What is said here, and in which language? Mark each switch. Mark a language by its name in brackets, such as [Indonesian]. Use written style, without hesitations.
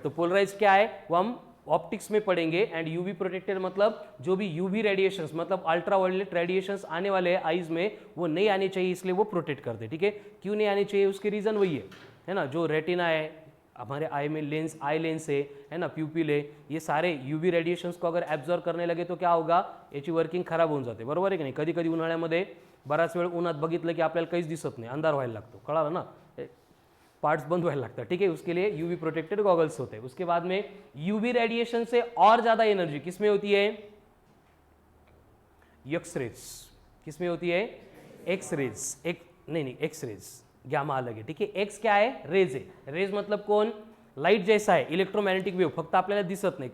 [Hindi] तो पोलराइज क्या है वो हम ऑप्टिक्स में पढ़ेंगे, एंड यूवी प्रोटेक्टेड मतलब जो भी यूवी रेडिएशंस मतलब अल्ट्रा वायलेट रेडिएशंस आने वाले हैं आईज में वो नहीं आने चाहिए, इसलिए वो प्रोटेक्ट करते, ठीक है। क्यों नहीं आने चाहिए, उसके रीज़न वही है ना। जो रेटिना है हमारे आई में, लेंस आई लेंस है ना, प्यूपिल है, ये सारे यूवी रेडिएशंस को अगर एब्जॉर्ब करने लगे तो क्या होगा, [Marathi] याची वर्किंग खराब होऊन जाते, बरोबर आहे की नाही। कधी कधी उन्हाळ्यामध्ये बराच वेळ उन्हात बघितलं की आपल्याला काहीच दिसत नाही, अंधार व्हायला लागतो, कळालं ना, [Hindi] पार्ट्स बंद होने लगता है, ठीक है। उसके लिए यूवी प्रोटेक्टेड गॉगल्स होते हैं। उसके बाद में यूवी रेडिएशन से और ज्यादा एनर्जी किसमें होती है, एक्सरेज, किसमें होती है, एक्सरेज, नहीं एक्सरेज, गामा अलग है, ठीक है। एक्स क्या है, रेज है, रेज मतलब कौन, लाइट जैसा है, इलेक्ट्रोमॅग्नेटिक वेव, [Marathi] फक्त आपल्याला दिसत नाही।